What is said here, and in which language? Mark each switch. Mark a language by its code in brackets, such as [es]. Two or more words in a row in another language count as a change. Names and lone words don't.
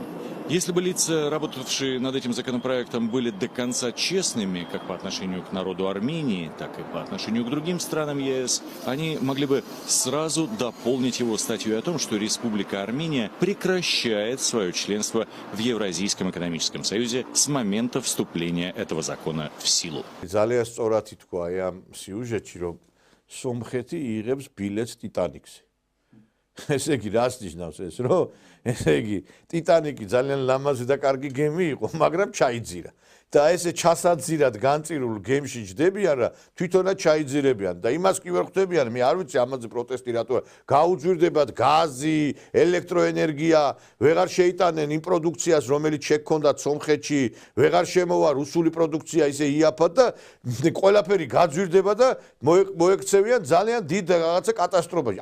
[ru] Если бы лица, работавшие над этим законопроектом, были до конца честными как по отношению к народу Армении, так и по отношению к другим странам ЕС, они могли бы сразу дополнить его статьей о том, что Республика Армения прекращает свое членство в Евразийском экономическом союзе с момента вступления этого закона в силу. [ka] ძალიან სწორად ითქვა აი ამ სიუჟეტში, რომ სომხეთი იღებს ბილეთს ტიტანიკზე. ესე იგი რას ნიშნავს ეს, რომ ესე იგი ტიტანიკი ძალიან ლამაზი და კარგი გემი იყო, მაგრამ ჩაიძირა. და ესე ჩასაძირად განწირულ გემში ჯდებიან რა თვითონაც ჩაიძირებიან და იმას კი ვერ ხვდებიან, მე არ ვიცი ამაზე პროტესტი რატოა, გაუძვირდებათ გაზი, ელექტროენერგია, ვეღარ შეიტანენ იმ პროდუქციას, რომელიც შექონდათ სომხეთში, ვეღარ შემოვა რუსული პროდუქცია ისე იაფად და ყველაფერი გაძვირდება და მოექცევიან ძალიან დიდ რაღაცა კატასტროფაში.